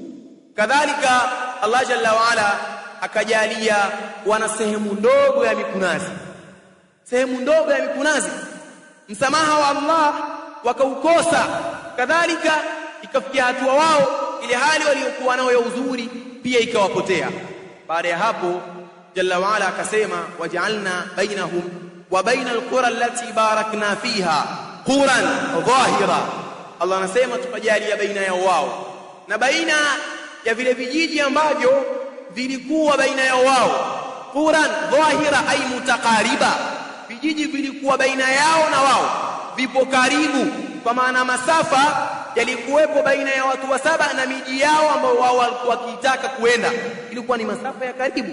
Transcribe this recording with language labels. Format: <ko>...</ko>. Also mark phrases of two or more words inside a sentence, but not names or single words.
<sw>Kadhalika Allah</sw> <ar>جل وعلا</ar> <sw>akajalia wana sehemu ndogo ya mikunazi, sehemu ndogo ya mikunazi. Msamaha wa Allah wakaukosa, kadhalika ikafikia hatua wao ile hali waliokuwa nayo ya uzuri pia ikawapotea. Baada ya hapo</sw> <ar>جل وعلا akasema وجعلنا بينهم وبين القرى التي باركنا فيها قرى ظاهرة.</ar> <sw>Allah anasema tukajalia baina ya wao na baina ya vile vijiji ambavyo vilikuwa baina ya wao</sw> <ar>قرى ظاهرة أي متقاربة,</ar> <sw>vijiji vilikuwa baina yao na wao vipo karibu, kwa maana masafa yalikuwepo baina ya watu wa Saba na miji yao ambao wao walikuwa wakitaka kuenda, ilikuwa ni masafa ya karibu.</sw>